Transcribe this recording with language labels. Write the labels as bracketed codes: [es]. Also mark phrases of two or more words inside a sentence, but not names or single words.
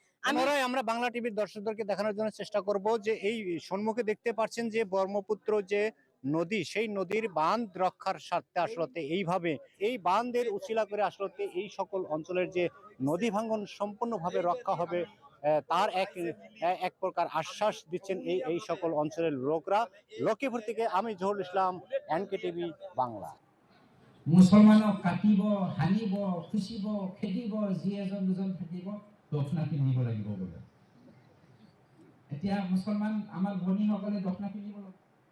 [bn] আমরা বাংলা টিভির দর্শকদেরকে দেখানোর জন্য চেষ্টা করব যে এই সম্মুখে দেখতে পাচ্ছেন যে ব্রহ্মপুত্র যে নদী, সেই নদীর বাঁধ রক্ষার স্বার্থে আসলে এইভাবে এই বাঁধের উছিলা করে আসলে এই সকল অঞ্চলের যে নদী ভাঙ্গন সম্পূর্ণভাবে রক্ষা হবে, তার এক প্রকার আশ্বাস দিচ্ছেন এই সকল অঞ্চলের লোকরা। লক্ষ্মীপুর থেকে আমি জহুরুল ইসলাম, এনকে টিভি বাংলা। [as] মুছলমানক কাটিব, হানিব, খুচিব, খেদিব, যি এজন দুজন থাকিব, দক্ষিণা পিন্ধিব লাগিব বোলে। এতিয়া মুছলমান আমাৰ ভনীসকলে দক্ষিণা পিন্ধিব লাগিব।